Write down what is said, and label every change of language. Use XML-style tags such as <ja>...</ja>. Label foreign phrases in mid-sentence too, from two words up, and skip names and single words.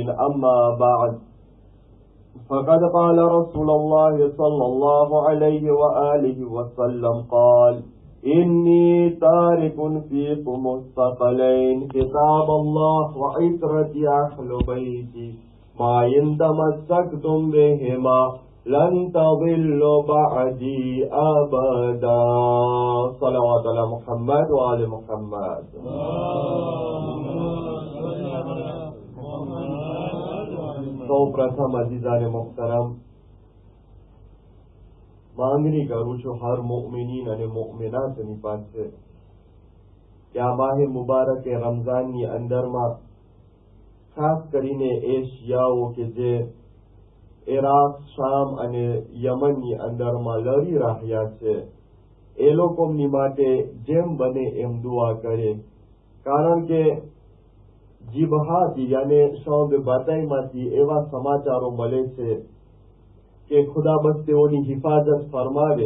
<ar>أما بعد، فقد قال رسول الله صلى الله عليه وآله وسلم قال: إني تارك فيكم الثقلين، كتاب الله وعترتي أهل بيتي، ما إن تمسكتم بهما لن تضلوا بعدي أبدا. صلوات على محمد وآل محمد.</ar> <gu>سو પ્રથમ</gu> <ur>عزیزان محترم</ur> <gu>માંગણી કરું છું હર મુઅમિનીન અને મુઅમિનાતની પાસે કે આ માહે મુબારક રમઝાનની અંદરમાં ખાસ કરીને એ શિયાઓ કે જે ઇરાક, શામ અને યમનની અંદરમાં લડી રહ્યા છે એ લોકોની માટે જેમ બને એમ દુઆ કરે, કારણ કે જીબહાથી યાને શૌબ બતાઈમાંથી એવા સમાચારો મળે છે કે ખુદા બસ તેઓની હિફાજત ફરમાવે.</gu>